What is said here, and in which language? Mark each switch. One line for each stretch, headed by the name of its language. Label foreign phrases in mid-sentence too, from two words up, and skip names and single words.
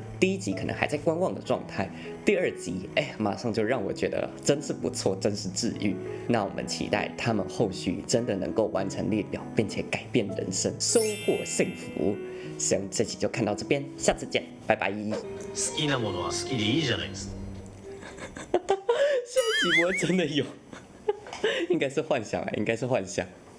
Chinese: 第1集可能还在观望的状态，第2集，马上就让我觉得真是不错，真是治愈。那我们期待他们后续真的能够完成列表，并且改变人生，收获幸福。行，这期就看到这边，下次见，拜拜。
Japanese: 好きなものは好きでいいじゃないですか。
Chinese: 下一集我真的有，应该是幻想啊，应该是幻想。